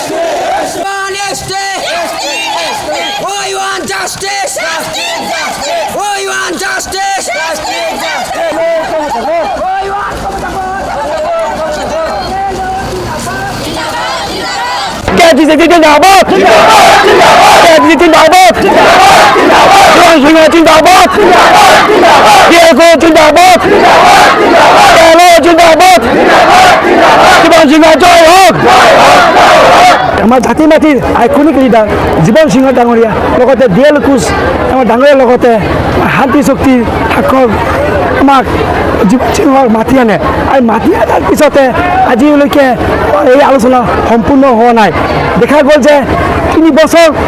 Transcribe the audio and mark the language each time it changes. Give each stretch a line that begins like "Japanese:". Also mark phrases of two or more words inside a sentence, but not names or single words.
English: We want justice. We want justice. We want
Hindi: KGC जिंदाबाद KGC जिंदाबाद जीवन सिंह जिंदाबाद DLCO जिंदाबाद KLO जिंदाबाद जीवन सिंह जय হোক
Assamese: আমাৰ জাতি মাটিৰ আইকনিক লিডাৰ জীবন সিংহ ডাঙৰীয়া লগতে DLCO আমাৰ ডাঙৰীয়াৰ লগতে শান্তি শক্তি ঠাকুৰ আমাক জীবন সিংহক মাতি আনে আৰু মাতি অনাৰ পিছতে আজিলৈকে এই আলোচনা সম্পূৰ্ণ হোৱা নাই দেখা গ'ল যে 3 বছৰ